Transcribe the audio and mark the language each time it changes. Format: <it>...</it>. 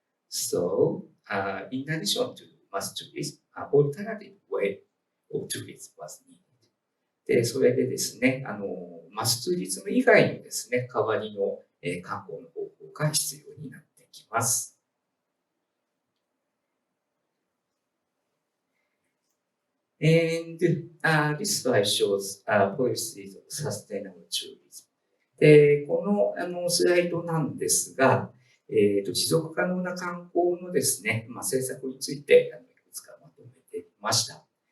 <en>So, in addition to mass tourism, alternative way of tourism was needed.</en> <ja>で、それでですね、マスツーリズム以外のですね、代わりの観光の方法が必要になってきます。</ja> <en>And this slide shows policies of sustainable tourism.</en> <ja>で、このスライドなんですが、持続可能な観光のですね、政策についていくつかまとめてみました。</ja>